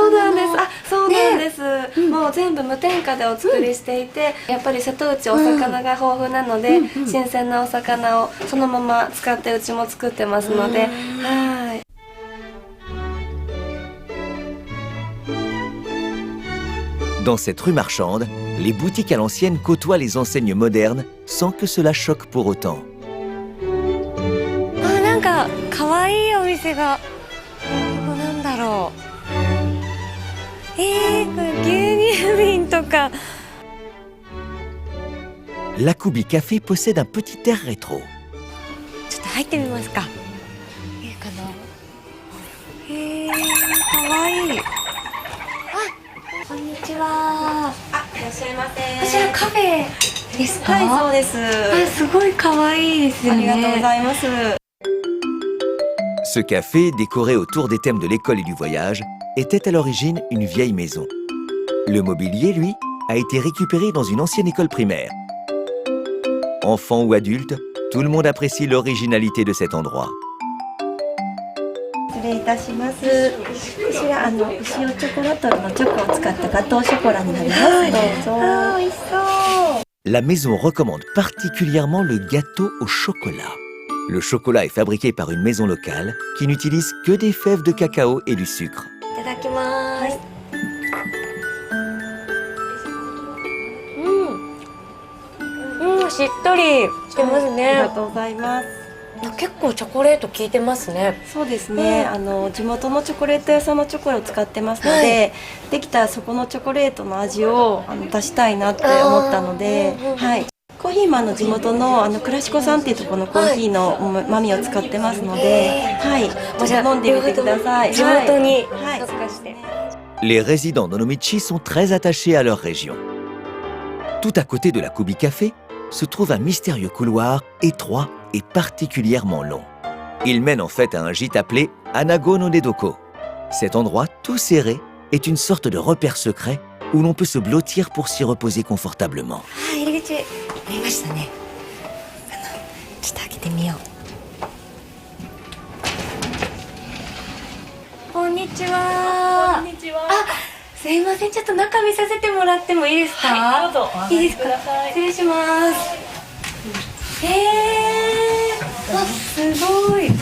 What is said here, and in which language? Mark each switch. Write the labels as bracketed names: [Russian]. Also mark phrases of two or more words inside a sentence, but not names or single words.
[Japanese] そうなんです。あ、そうなんです。もう全部無添加でお作りしていて、やっぱり瀬戸内お魚が豊富なので、新鮮なお魚をそのまま使ってうちも作ってますので、はい。 [French] Dans cette rue marchande, les boutiques à l'ancienne côtoient les enseignes modernes sans que cela choque pour autant. [Japanese] あ、なんか可愛いお店が、ここなんだろう。これ牛乳瓶とか。 [French] L'Akubi Café possède un petit air rétro. [Japanese] ちょっと入ってみますか。いいかな。可愛い。こんにちは。あ、いらっしゃいませ。こちらカフェですか？はい、そうです。あ、すごい可愛いですよね。ありがとうございます。 [French] Ce café, décoré autour des thèmes de l'école et du voyage, était à l'origine une vieille maison. Le mobilier, lui, a été récupéré dans une ancienne école primaire. Enfants ou adultes, tout le monde apprécie l'originalité de cet endroit. [Japanese] 失礼いたします。こちら牛尾チョコバトルのチョコを使ったガトーショコラになります。どうぞ。美味しそう。 [French] La maison recommande particulièrement le gâteau au chocolat. Le chocolat est fabriqué par une maison locale qui n'utilise que des fèves de cacao et du sucre. [Japanese] いただきます。しっとりしてますね。ありがとうございます。結構チョコレート効いてますね。そうですね、地元のチョコレート屋さんのチョコを使ってますので、できたらそこのチョコレートの味を出したいなって思ったので、はい、コーヒーマンの地元のクラシコさんっていうところのコーヒーの豆を使ってますので、はい、ちょっと飲んでみてください。地元にはい、特化して。 [French] Les résidents d'Onomichi sont très attachés à leur région. Tout à côté de la Kubi Café se trouve un mystérieux couloir étroit et particulièrement long. Il mène en fait à un gîte appelé Anago no Nedoko. Cet endroit tout serré est une sorte de repère secret où l'on peut se blottir pour s'y reposer confortablement. [Japanese] 入り口ありましたね。ちょっと開けてみよう。こんにちは。こんにちは。すいません、ちょっと中見させてもらってもいいですか？はい、どうぞ。いいですか？失礼します。あ、すごい。